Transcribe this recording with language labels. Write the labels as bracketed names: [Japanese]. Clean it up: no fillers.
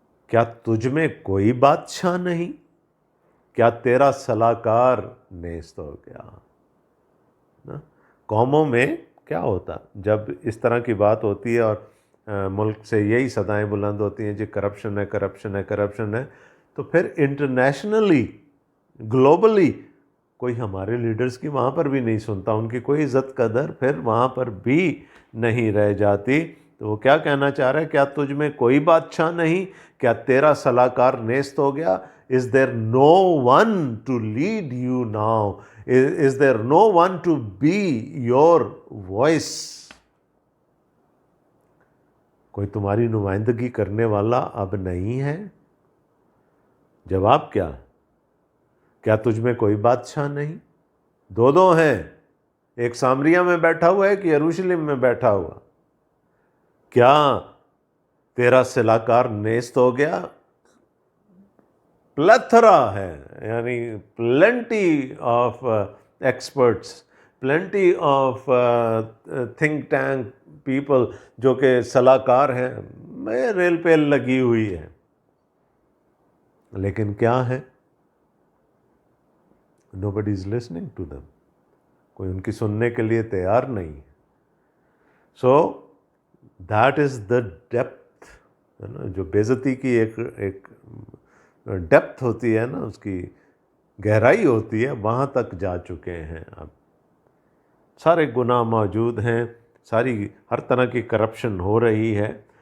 [Urdu] کیا تجھ میں کوئی بادشاہ نہیں؟ کیا تیرا صلاحکار نیست ہو گیا؟ قوموں میں کیا ہوتا جب اس طرح کی بات ہوتی ہے اور ملک سے یہی صدائیں بلند ہوتی ہیں جی کرپشن ہے کرپشن ہے کرپشن ہے، تو پھر انٹرنیشنلی گلوبلی کوئی ہمارے لیڈرز کی وہاں پر بھی نہیں سنتا، ان کی کوئی عزت قدر پھر وہاں پر بھی نہیں رہ جاتی. تو وہ کیا کہنا چاہ رہا ہے، کیا تجھ میں کوئی بادشاہ نہیں؟ کیا تیرا صلاحکار نیست ہو گیا؟ [English] Is there no one to lead you now? Is there no one to be your voice? [Urdu] کوئی تمہاری نمائندگی کرنے والا اب نہیں ہے؟ جواب کیا تجھ میں کوئی بادشاہ نہیں؟ دو ہیں، ایک سامریہ میں بیٹھا ہوا ہے، ایک یروشلم میں بیٹھا ہوا. کیا تیرا صلاحکار نیست ہو گیا؟ پلیتھرا ہے، یعنی [English] plenty of experts, plenty of think tank people [Urdu] جو کہ صلاحکار ہیں، میں ریل پیل لگی ہوئی ہے. لیکن کیا ہے، [English] nobody is listening to them. [Urdu] کوئی ان کی سننے کے لیے تیار نہیں. [English] so that is the depth, [Urdu] جو بے عزتی کی ایک ڈیپتھ ہوتی ہے نا، اس کی گہرائی ہوتی ہے، وہاں تک جا چکے ہیں. اب سارے گناہ موجود ہیں، ہر طرح کی کرپشن ہو رہی ہے.